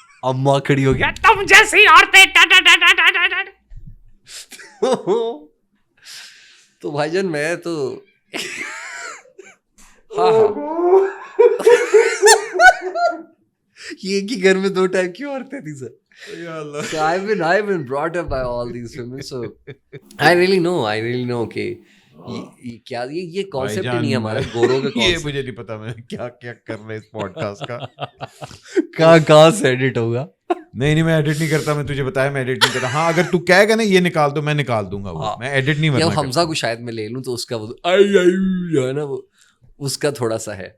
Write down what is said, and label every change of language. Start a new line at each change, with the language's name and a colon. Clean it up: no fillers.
Urdu: اماں کھڑی ہو گیا, تم جیسی عورتیں. تو بھائی جان میں تو یہ ایک ہی گھر میں 2 ٹائپ کی عورتیں تھی سر.
English: So I've been brought up by all these women, so I really know
Urdu: کہ کیا یہ کانسیپٹ ہی نہیں ہے ہمارا گوروں کا. یہ مجھے نہیں پتا میں کیا کر رہا اس پوڈ کاسٹ کا, کہاں سے ایڈٹ ہوگا. نہیں میں ایڈٹ نہیں کرتا, میں تجھے بتایا میں ایڈٹ نہیں کرتا. ہاں اگر تو کہے گا نا یہ نکال دو, میں نکال دوں گا, وہ میں ایڈٹ نہیں کرتا. حمزہ کو شاید میں لے لوں تو اس کا وہ جو ہے نا, وہ اس کا تھوڑا سا ہے.